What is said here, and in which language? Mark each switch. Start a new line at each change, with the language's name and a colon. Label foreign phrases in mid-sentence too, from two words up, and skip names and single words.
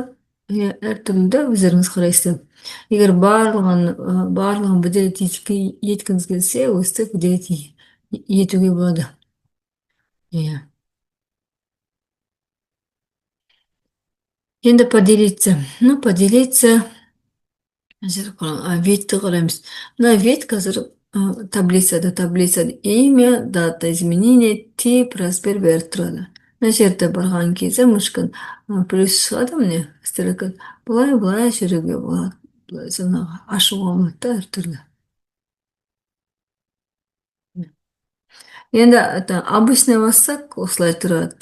Kazakh: Әртүрлі өздеріңіз қарайсыздар. Егер барлығын выделить еткіңіз келсе, өстіп выделить етуге болады. Енді поделиться. Поделиться. Ветті қараймыз. Мына вет қазір
Russian: таблица имя, дата изменения, тип, размер
Kazakh: беріп тұрады. Мына жерде барған кезде мышкан плюс шығады, міне стрелка. Былай жүруге болады. Жаңағы ашуға болады да әртүрлі. Енді обычный бассақ осылай тұрады.